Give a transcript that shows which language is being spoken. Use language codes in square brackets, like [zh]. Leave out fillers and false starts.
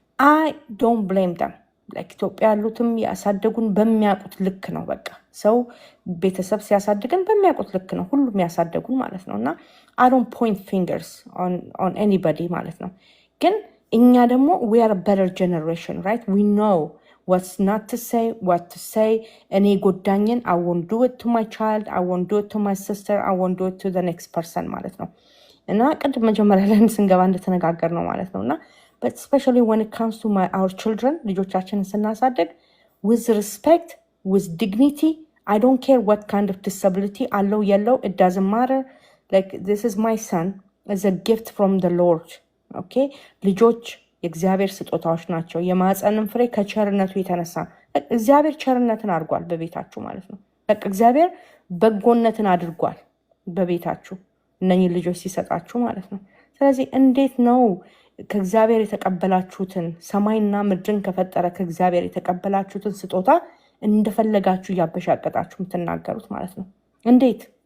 [en] አይ ዶንት ብሌም ደም። [am] ኢትዮጵያ ያሉትም ያሳደጉን በሚያውቁት ልክ ነው። በቃ ሰው ቤተሰብ ሲያሳድገን በሚያውቁት ልክ ነው ሁሉም ያሳደጉን ማለት ነው። እና [en] አይ ዶንት ፖይንት ፊንገርስ ኦን ኤኒባዲ [am] ማለት ነው። ግን እኛ ደግሞ [en] we are a better generation, right? we know what's not to say, what to say. [am] እኔ ጎዳኝን [en] I won't do it to my child, I won't do it to my sister, I won't do it to the next person [am] ማለት ነው። እና ቅድም መጀመሪያ ላይ ስንገባ እንደተነጋገር ነው ማለት ነው። እና [en] but especially when it comes to our children, [am] ልጆቻችንን ስናሳድግ [en] with respect, with dignity, I don't care what kind of disability [am] አለው የለው, [en] it doesn't matter. Like this is my son, as a gift from the Lord. Okay? [am] ልጆች የእግዚአብሔር ስጦታዎች ናቸው። የማህፀንን ፍሬ ከቸርነቱ የተነሳ እግዚአብሔር ቸርነትን አድርጓል በቤታችሁ ማለት ነው። በቃ እግዚአብሔር በጎነትን አድርጓል በቤታችሁ እነኚህ ልጆች ሲሰጣችሁ ማለት ነው። ስለዚህ እንዴት ነው ከእግዚአብሔር የተቀበላችሁትን ሰማይና ምድርን ከፈጠረ ከእግዚአብሔር የተቀበላችሁትን ስጦታ እንደፈለጋችሁ እያበሻቀጣችሁ የምትናገሩት ማለት ነው? እንዴት?